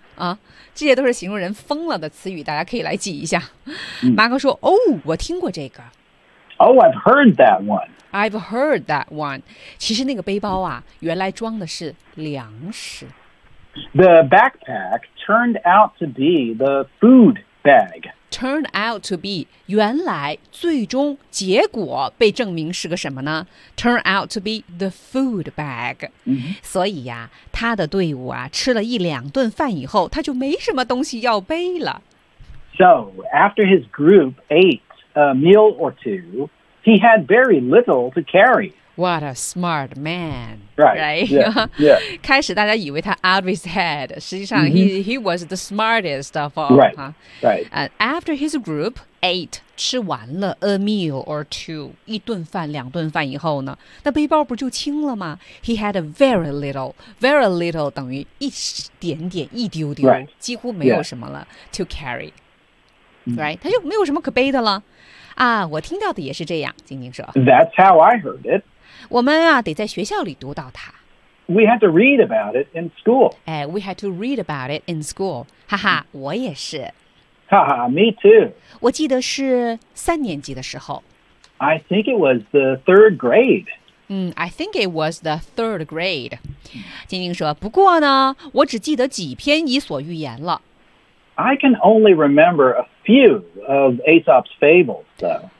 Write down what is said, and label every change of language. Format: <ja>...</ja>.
<zh>啊，这些都是形容人疯了的词语，大家可以来记一下。马哥说：“哦，我听过这个。</zh> <en>”Oh, I've heard that one. I've heard that one.</en> <zh>其实那个背包啊，原来装的是粮食。</zh> <en>The backpack turned out to be the food bag.</en> <zh>Turned out to be 原来最终结果被证明是个什么呢 ？</zh> <en>Turn out to be the food bag.、 Mm-hmm.</en> <zh>所以呀、啊。他的队伍啊，吃了一两顿饭以后，他就没什么东西要背了。</zh> <en>So after his group ate a meal or two, he had very little to carry. What a smart man! Right, right. Yeah. yeah.</en> <zh>开始大家以为他</zh> <en>out of his head，</en> <zh>实际上、 mm-hmm.</zh> <en>he was the smartest of all. Right.、 Huh? Right. After his group ate</en> <zh>吃完了</zh> <en>a meal or two</en> <zh>一顿饭两顿饭以后呢，那背包不就轻了吗</zh> <en>？He had a very little.</en> <zh>Very little 等于一点点一丢丢，</zh> <en>right.</en> <zh>几乎没有什么了、</zh> <en>yeah. to carry. Right.</en> <zh>他就没有什么可背的了。啊，我听到的也是这样。晶晶说</zh> <en>，That's how I heard it.</en> <zh>我们啊，得在学校里读到它。</zh> <en>We had to read about it in school. 哎 ，We had to read about it in school.</en> <zh>哈哈，我也是。</zh> <en>哈哈 ，Me too.</en> <zh>我记得是三年级的时候。</zh> <en>I think it was the third grade. I think it was the third grade.</en> <zh>晶晶说，不过呢，我只记得几篇《伊索寓言》了。</zh> <en>I can only remember a few of Aesop's fables, though.</en>